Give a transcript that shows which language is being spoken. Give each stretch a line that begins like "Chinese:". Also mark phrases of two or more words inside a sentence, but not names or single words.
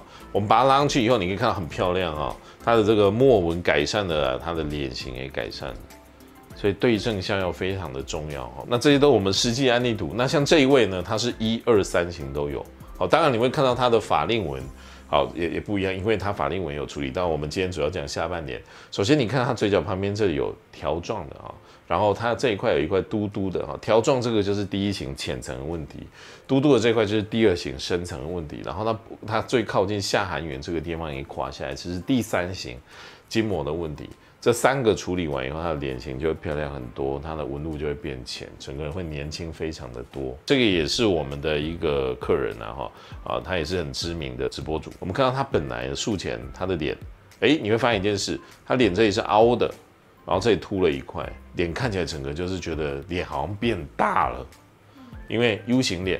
Chinese: 我們把它拉上去以後，你可以看到很漂亮啊，它的這個墨紋改善了，它的臉型也改善了。所以對症下藥非常的重要哈。那這些都是我們實際案例圖。那像這一位呢，他是1、2、3型都有。好，當然你會看到他的法令紋。好，也不一樣，因為它法令紋有處理到。我們今天主要講下半臉。首先，你看它嘴角旁邊這裡有條狀的啊，然後它這一塊有一塊嘟嘟的啊，條狀這個就是第一型淺層的問題，嘟嘟的這塊就是第二型深層的問題。然後它最靠近下含緣這個地方也垮下來，這是第三型筋膜的問題。這3個處理完以後，它的臉型就會漂亮很多，它的紋路就會變淺，整個人會年輕非常的多。這個也是我們的一個客人啊，他也是很知名的直播主。我們看到他本來的術前他的臉，你會發現一件事，他臉這裡是凹的，然後這裡凸了一塊，臉看起來整個就是覺得臉好像變大了，因為 U 型臉。